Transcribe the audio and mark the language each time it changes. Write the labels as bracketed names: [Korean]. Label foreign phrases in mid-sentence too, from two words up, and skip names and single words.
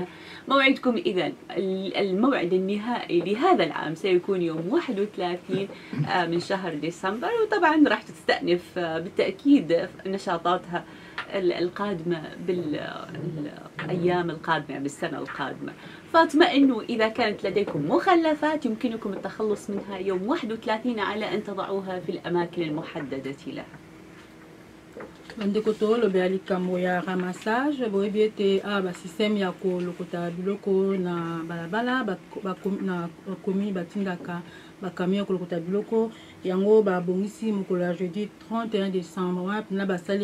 [Arabic] موعدكم إذن الموعد النهائي لهذا العام سيكون يوم 31 من شهر ديسمبر، وطبعا راح تستأنف بالتأكيد نشاطاتها القادمة بالأيام القادمة بالسنة القادمة. فاطمئنوا إذا كانت لديكم مخلفات يمكنكم التخلص منها يوم 31 على أن تضعوها في الأماكن المحددة لها. [Lingala] bandeko tolobela likambo ya ramassage boyebi ete basysteme ya kolokota biloko na balabala na commune batindaka bakamion kolokota biloko yango babongisi mokolo ya [French] jeudi 31 décembre [Lingala] wana mpena basali